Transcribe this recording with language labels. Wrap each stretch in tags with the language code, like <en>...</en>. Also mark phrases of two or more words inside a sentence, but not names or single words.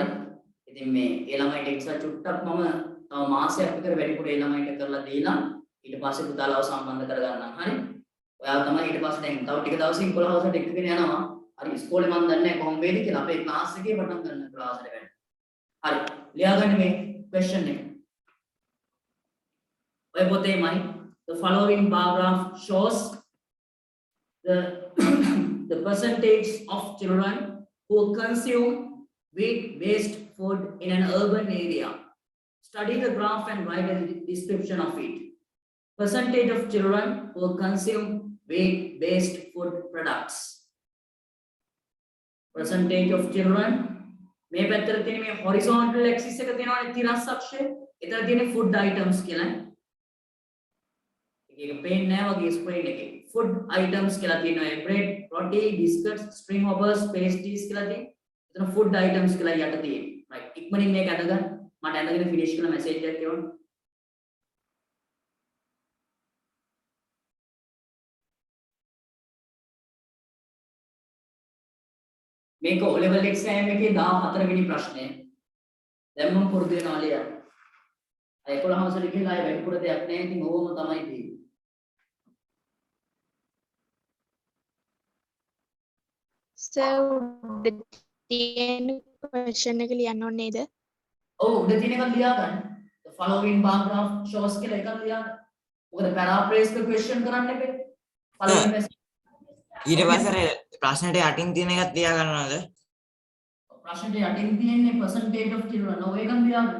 <si>ඉතින් මේ ඒ ළමයිට එක්සත් චුට්ටක් මම තව මාසයක් විතර වැඩිපුර ඒ ළමයිට කරලා දීලා ඊට පස්සේ පුතාලව සම්බන්ධ කරගන්නම්. හරි. ඔයා තමයි ඊට පස්සේ දැන් තව ටික දවසකින් 11 වසරට එක්කගෙන යනවා. හරි ඉස්කෝලේ මම දන්නේ නැහැ කොහොම වේද කියලා. අපේ ක්ලාස් එකේ පටන් ගන්න ක්ලාස් එකට වැඩ. හරි. ලියාගන්න මේ question එක. ඔය පොතේමයි</si> <en>the following bar graph shows the percentage of children who consume wheat-based food in an urban area. Study the graph and write a description of it. Percentage of children who consume wheat-based food products. Percentage of children.</en> <si>මේ පැත්තට තියෙන මේ</si> <en>horizontal axis</en> <si>එක තියෙනවානේ තිරස් අක්ෂය. එතන තියෙන</si> <en>food items</en> <si>කියලා. ඒක පේන්නේ නැහැ වගේ ස්ක්‍රීන් එකේ.</si> <en>Food items</en> <si>කියලා තියෙනවා.</si> <en>bread, roti, biscuits, string hoppers, pastries</en> <si>කියලා තියෙනවා. එතන</si> <en>food items</en> <si>කියලා යට තියෙනවා. right. ඉක්මනින් මේක අඳගන්න. මට අඳගෙන finish කරලා message එකක් එවන්න. මේක O level exam එකේ 14 වෙනි ප්‍රශ්නය. දැන් මම පුරුදු වෙනවා ලියන්න. 11 වසරේ ගිහලා ආයෙ වැඩිපුර දෙයක් නැහැ. ඉතින් ඕවම තමයි තියෙන්නේ. Sir, උඩ තියෙන question එක ලියන්න ඕනේ නේද? ඔව් උඩ තියෙන එක ලියා ගන්න.</si> <en>The following bar graph shows</en> <si>කියලා එකක් ලියා ගන්න. මොකද</si> <en>paraphrase the question</en> <si>කරන්න එපේ. පළවෙනි message ඊට පස්සේ ප්‍රශ්නෙට යටින් තියෙන එකත් ලියා ගන්නවද? ප්‍රශ්නෙට යටින් තියෙන්නේ</si> <en>percentage of children.</en> <si>ඔව් ඒක ලියා ගන්න.</si>